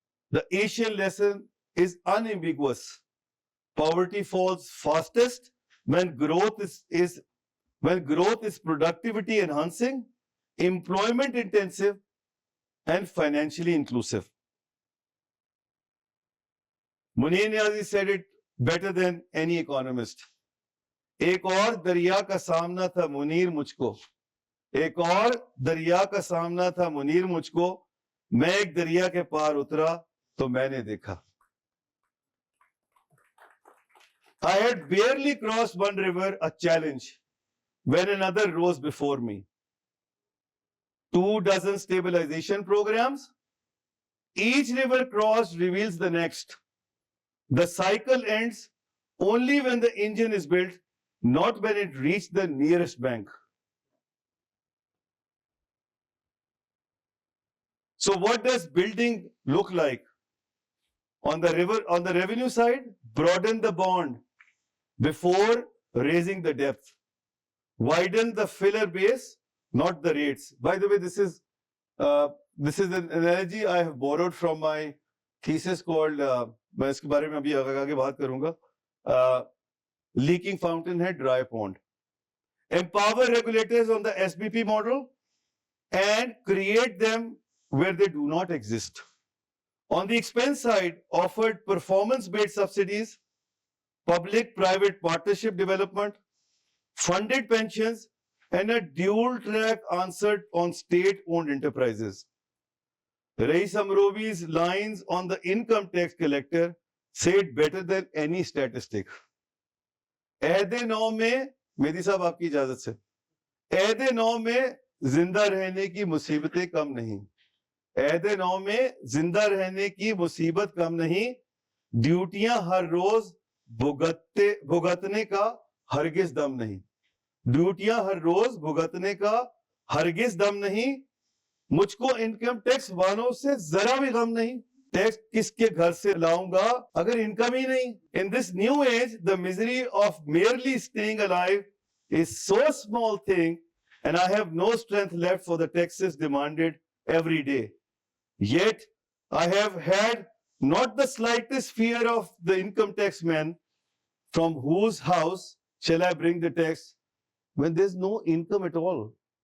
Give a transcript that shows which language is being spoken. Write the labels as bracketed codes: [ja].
[en] The Asian lesson is unambiguous. Poverty falls fastest when growth is productivity enhancing, employment intensive, and financially inclusive. Munir Niazi said it better than any economist. [ur] ایک اور دریا کا سامنا تھا منیر مجھ کو ایک اور دریا کا سامنا تھا منیر مجھ کو میں ایک دریا کے پار اترا تو میں نے دیکھا [en] I had barely crossed one river, a challenge, when another rose before me. 24 stabilization programs. Each river crossed reveals the next. The cycle ends only when the engine is built, not when it reached the nearest bank. So what does building look like? On the revenue side, broaden the bond before raising the depth. Widen the filler base, not the rates. By the way, this is an analogy I have borrowed from my thesis called, [ur] میں اس کے بارے میں ابھی آگے بات کروں گا, [en] leaking fountainhead, dry pond. Empower regulators on the SBP model and create them where they do not exist. On the expense side, offered performance-based subsidies, public-private partnership development, funded pensions, and a dual-track answer on state-owned enterprises. Rais Amrobi's lines on the income tax collector say it better than any statistic. [ur] عہد نو میں, میدی صاحب آپ کی اجازت سے, عہد نو میں زندہ رہنے کی مصیبتیں کم نہیں, عہد نو میں زندہ رہنے کی مصیبت کم نہیں, ڈیوٹیاں ہر روز بھگتنے کا ہرگز دم نہیں, ڈیوٹیاں ہر روز بھگتنے کا ہرگز دم نہیں, مجھ کو انکم ٹیکس والوں سے ذرا بھی غم نہیں, ٹیکس کس کے گھر سے لاؤں گا اگر انکم ہی نہیں. [en] In this new age, the misery of merely staying alive is so small thing, and I have no strength left for the taxes demanded every day. Yet, I have had not the slightest fear of the income tax man, from whose house shall I bring the tax when there's no income at all.